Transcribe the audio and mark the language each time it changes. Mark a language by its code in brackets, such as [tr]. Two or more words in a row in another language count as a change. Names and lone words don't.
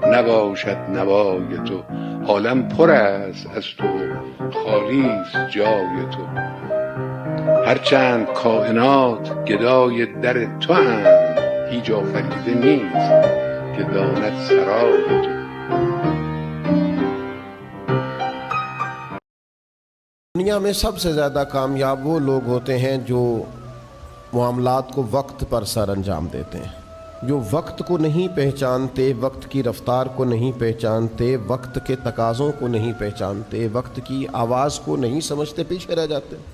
[fa] نباشد نوای تو. عالم پر است از تو، خالی است جای تو. هرچند کائنات گدای در تو اند، هیچ آفریده نیست که داند سرای تو. [ur] دنیا میں سب سے زیادہ کامیاب وہ لوگ ہوتے ہیں جو معاملات کو وقت پر سر انجام دیتے ہیں، جو وقت کو نہیں پہچانتے، وقت کی رفتار کو نہیں پہچانتے، وقت کے تقاضوں کو نہیں پہچانتے، وقت کی آواز کو نہیں سمجھتے، پیچھے رہ جاتے ہیں۔